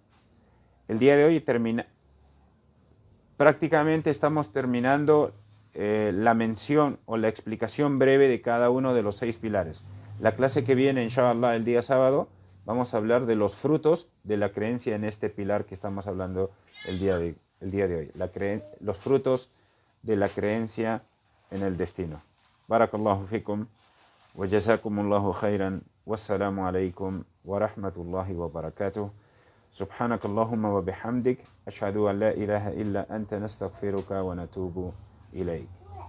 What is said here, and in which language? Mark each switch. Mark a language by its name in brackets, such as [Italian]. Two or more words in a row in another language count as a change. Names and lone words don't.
[Spanish] El día de hoy prácticamente estamos terminando la mención o la explicación breve de cada uno de los 6 pilares. La clase que viene, inshallah, el día sábado, vamos a hablar de los frutos de la creencia en este pilar que estamos hablando el día de hoy. Los frutos de la creencia en el destino. [Arabic] بارك الله فيكم وجزاكم الله خيرا. والسلام عليكم ورحمة الله وبركاته. سبحانك اللهم وبحمدك أشهد أن لا إله إلا أنت نستغفرك ونتوب إليك